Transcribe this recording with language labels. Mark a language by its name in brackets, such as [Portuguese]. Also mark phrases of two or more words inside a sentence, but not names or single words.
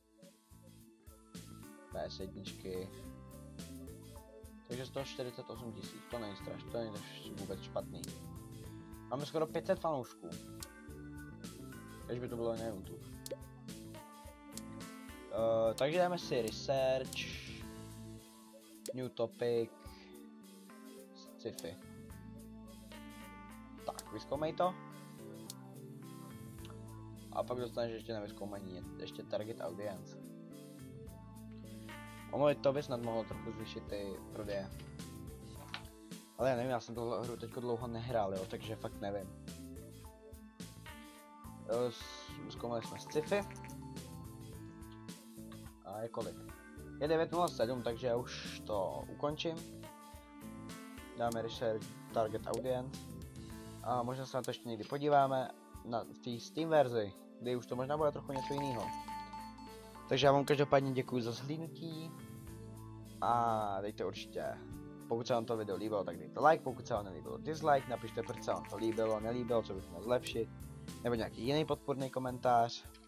[Czech] PS1. Takže 148 000, to není strašný, to není vůbec špatný. Máme skoro 500 fanoušků. Když by to bylo na YouTube. Takže dáme si [English] research, new topic, [Czech] sci-fi. Tak, vyzkoumej to. A pak dostaneš ještě na vyzkoumání, ještě [English] target audience. [Czech] Ono to by snad mohlo trochu zvýšit ty prodeje. Ale já nevím, já jsem tohle hru teďko dlouho nehrál, jo, takže fakt nevím. Zkoumali jsme sci-fi. A je kolik? Je 9:07, takže já už to ukončím. Dáme [English] research target audience. [Czech] A možná se na to ještě někdy podíváme v té Steam verzi, kdy už to možná bude trochu něco jiného. Takže já vám každopádně děkuji za zhlídnutí. A dejte určitě, pokud se vám to video líbilo, tak dejte like, pokud se vám nelíbilo dislike, napište, proč se vám to líbilo, nelíbilo, co bych měl zlepšit, nebo nějaký jiný podpůrný komentář.